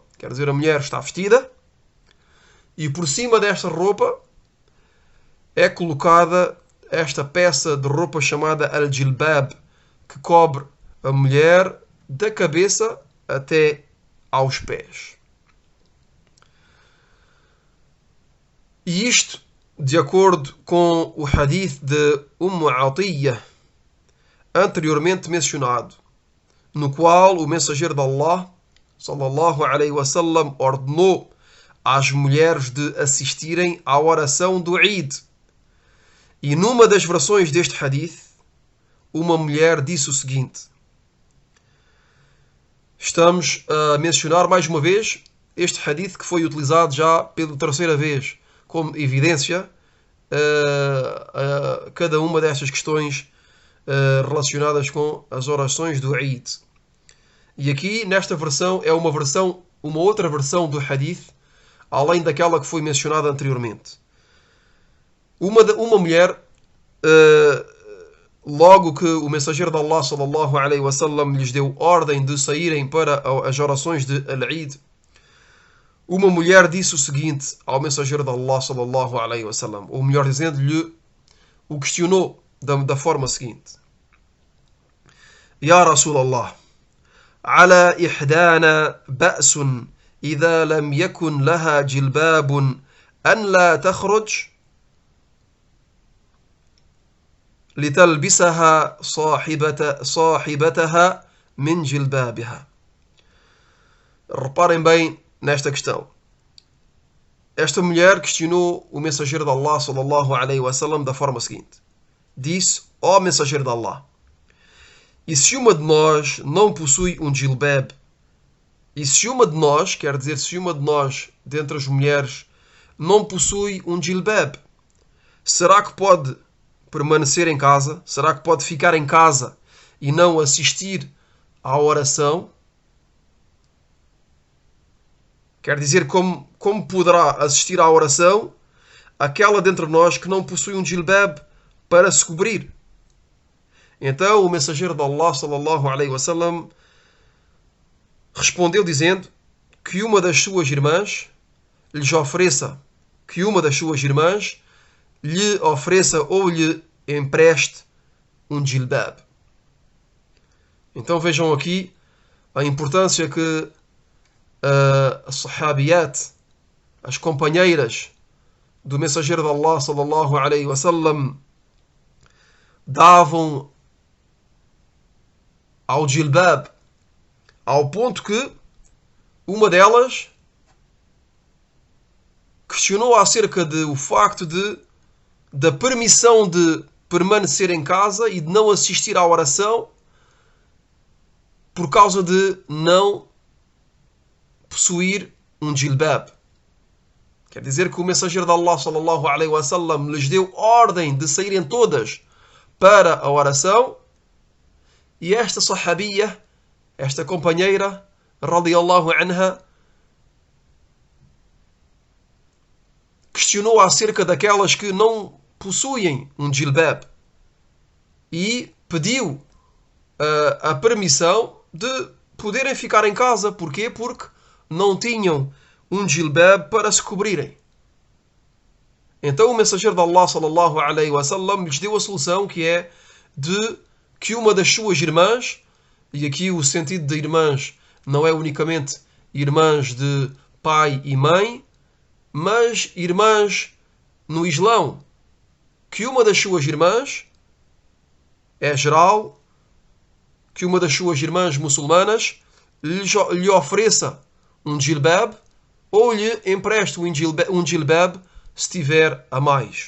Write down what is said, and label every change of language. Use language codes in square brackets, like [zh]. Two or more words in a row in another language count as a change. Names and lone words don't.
[pt] Quer dizer, a mulher está vestida e por cima desta roupa é colocada esta peça de roupa chamada al-jilbab, que cobre a mulher da cabeça até aos pés. E isto, de acordo com o hadith de Atiyya, anteriormente mencionado, no qual o mensageiro de Allah, [ar] صلى الله عليه وسلم, [pt] ordenou às mulheres de assistirem à oração do Eid. E numa das versões deste hadith, uma mulher disse o seguinte: estamos a mencionar mais uma vez este hadith que foi utilizado já pela terceira vez como evidência a cada uma destas questões relacionadas com as orações do Eid. E aqui, nesta versão, é uma outra versão do hadith, além daquela que foi mencionada anteriormente. Uma mulher, logo que o mensageiro de Allah, [ar] صلى الله عليه وسلم, [pt] lhes deu ordem de saírem para as orações de Al-Eid, uma mulher disse o seguinte ao mensageiro de Allah, [ar] صلى الله عليه وسلم, [pt] ou melhor dizendo-lhe, o questionou da forma seguinte: [ar] يا رسول الله على إحدانا بأس إذا لم يكن لها جلباب أن لا تخرج لتلبسها صاحبتها من جلبابها. [pt] Reparem bem nesta questão. Esta mulher questionou o mensageiro de Allah, [ar] صلى الله عليه وسلم, [pt] da forma seguinte: disse: ó mensageiro de Allah, e se uma de nós não possui um jilbab? E se uma de nós, quer dizer, se uma de nós, dentre as mulheres, não possui um jilbab, será que pode permanecer em casa? Será que pode ficar em casa e não assistir à oração? Quer dizer, como poderá assistir à oração aquela dentre nós que não possui um jilbab para se cobrir? Então o mensageiro de Allah, [ar] صلى الله عليه وسلم, [pt] respondeu dizendo que uma das suas irmãs lhe ofereça ou lhe empreste um jilbab. Então vejam aqui a importância que as sahabiyat, as companheiras do mensageiro de Allah, [ar] صلى الله عليه وسلم, [pt] davam ao jilbab, ao ponto que uma delas questionou acerca do facto da permissão de permanecer em casa e de não assistir à oração por causa de não possuir um jilbab. Quer dizer que o mensageiro de Allah, [ar] صلى الله عليه وسلم, [pt] lhes deu ordem de saírem todas para a oração, e esta sahabiyya, esta companheira, [ar] رضي الله عنها, [pt] questionou acerca daquelas que não possuem um jilbab e pediu a permissão de poderem ficar em casa. Porquê? Porque não tinham um jilbab para se cobrirem. Então o mensageiro de Allah, [ar] صلى الله عليه وسلم, [pt] lhes deu a solução, que é de que uma das suas irmãs, e aqui o sentido de irmãs não é unicamente irmãs de pai e mãe, mas irmãs no Islão, que uma das suas irmãs, é geral, que uma das suas irmãs muçulmanas lhe ofereça um jilbab ou lhe empreste um jilbab se tiver a mais.